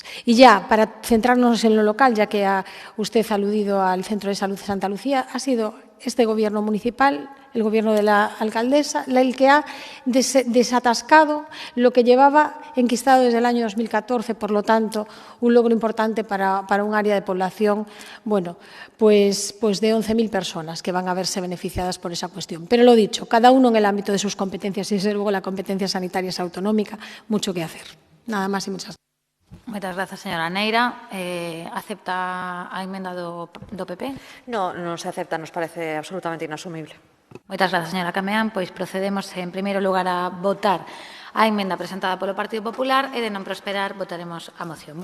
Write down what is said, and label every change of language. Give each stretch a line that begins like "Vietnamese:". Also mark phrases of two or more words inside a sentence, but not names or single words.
Spanish: Y ya, para centrarnos en lo local, ya que ha usted aludido al Centro de Salud de Santa Lucía, ha sido este Gobierno municipal, el Gobierno de la alcaldesa, el que ha desatascado lo que llevaba enquistado desde el año 2014, por lo tanto, un logro importante para un área de población, bueno, pues de 11.000 personas que van a verse beneficiadas por esa cuestión. Pero lo dicho, cada uno en el ámbito de sus competencias y, desde luego, la competencia sanitaria es autonómica, mucho que hacer. Nada más y muchas gracias.
Galician: Moitas grazas, señora Neira. Acepta a emenda do PP? No, non se acepta, nos parece absolutamente inasumible. Moitas grazas, señora Cameán. Pois procedemos, en primeiro lugar, a votar a emenda presentada polo Partido Popular e, de non prosperar, votaremos a moción.